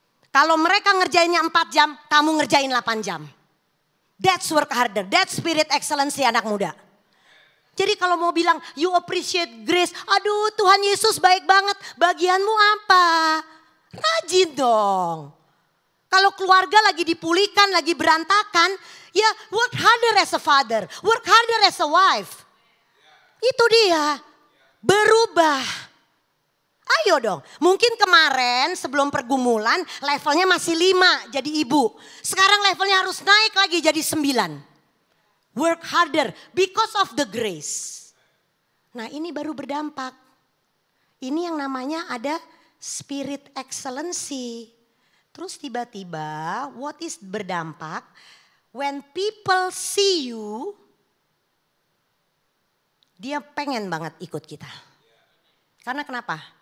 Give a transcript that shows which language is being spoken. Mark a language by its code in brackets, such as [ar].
[id] Kalau mereka ngerjainnya 4 jam, kamu ngerjain 8 jam. [en] That's work harder, that's spirit excellency [id] anak muda. Jadi kalau mau bilang [en] you appreciate grace, [id] aduh Tuhan Yesus baik banget, bagianmu apa? Rajin dong. Kalau keluarga lagi dipulihkan, lagi berantakan, ya [en] work harder as a father, work harder as a wife. [id] Itu dia, berubah. Ayo dong, mungkin kemarin sebelum pergumulan levelnya masih 5 jadi ibu. Sekarang levelnya harus naik lagi jadi 9. [en] Work harder because of the grace. [id] Nah ini baru berdampak. Ini yang namanya ada spirit excellency. Terus tiba-tiba [en] what is [id] berdampak? [en] When people see you, [id] dia pengen banget ikut kita. Karena kenapa?